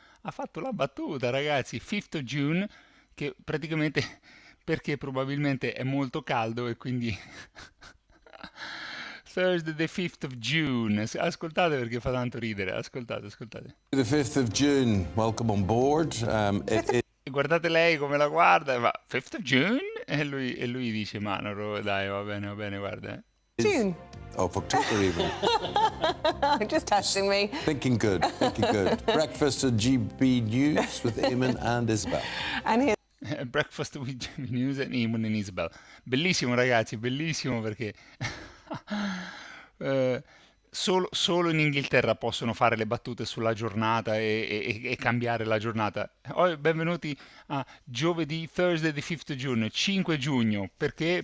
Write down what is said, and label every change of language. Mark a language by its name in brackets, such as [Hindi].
[Italian] Ha fatto la battuta, ragazzi, 5th of June, che praticamente... perché probabilmente è molto caldo e quindi Thursday the 5th of June. Ascoltate perché fa tanto ridere, ascoltate. [English] The 5th of June, welcome on board. [Italian] E guardate lei come la guarda, ma 5th of June? E lui dice, ma no, dai, va bene, guarda. [English] June. Oh, of October even. Just testing me. Thinking good, thinking good. Breakfast at GB News with Eamon and Isabel. And here's Breakfast with GB News and Eamon and Isabel. [Italian] Bellissimo, ragazzi, bellissimo perché solo in Inghilterra possono fare le battute sulla giornata e cambiare la giornata. Benvenuti a giovedì, Thursday the 5th of June, 5 giugno. Perché?